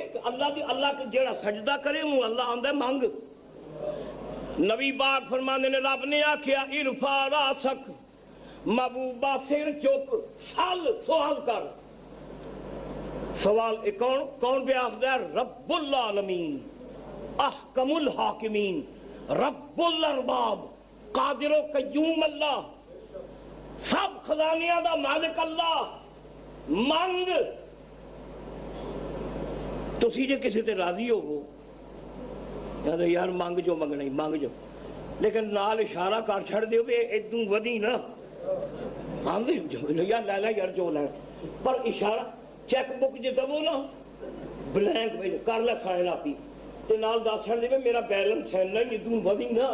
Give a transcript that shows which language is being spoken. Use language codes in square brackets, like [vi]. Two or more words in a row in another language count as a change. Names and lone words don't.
[pa] ਅੱਲ੍ਹਾ ਕੀ ਅੱਲ੍ਹਾ ਜਿਹੜਾ ਸਜਦਾ ਕਰੇ ਵੋ ਅੱਲ੍ਹਾ ਆਂਦਾ ਮੰਗ। ਨਬੀ ਪਾਕ ਫ਼ਰਮਾਂਦੇ ਨੇ ਰੱਬ ਨੇ ਆਖਿਆ [ar] ارفع رأسك, [pa] ਮਹਿਬੂਬਾ ਸਿਰ ਚੁੱਕ, ਸਲ ਸਵਾਲ ਕਰ। ਸਵਾਲ ਕੌਣ ਕੌਣ ਪੇ ਆਖਦਾ ਹੈ? [ar] رب العالمين، أحكم الحاكمين، رب الأرباب، قادر قيوم الله, [pa] ਸਭ ਖ਼ਜ਼ਾਨਿਆਂ ਦਾ ਮਾਲਿਕ ਅੱਲ੍ਹਾ। ਮੰਗ ਤੁਸੀਂ ਜੇ ਕਿਸੀ ਤੇ ਰਾਜ਼ੀ ਹੋਵੋ ਯਾਰ ਮੰਗ ਜੋ ਮੰਗਣਾ ਹੀ ਮੰਗ ਜੋ, ਲੇਕਿਨ ਨਾਲ ਇਸ਼ਾਰਾ ਕਰ ਛੱਡ ਦਿਓ ਭੀ ਇਦੂੰ ਵਧੀ ਨਾ, ਆਂਦੇ ਯਾਰ ਲੈ ਲੈ ਯਾਰ ਜੋ ਲੈ, ਪਰ ਇਸ਼ਾਰਾ [en] cheque book [pa] ਜੇ ਦੇਵੋ ਨਾ [en] blank [pa] ਭੇਜ ਕਰ ਲੈ [en] sign [pa] ਆਪੀ ਤੇ ਨਾਲ ਦੱਸ ਛੱਡ ਦੇ ਮੇਰਾ [en] balance [pa] ਹੈ ਨਾ ਇਦੂੰ ਵਧੀ ਨਾ।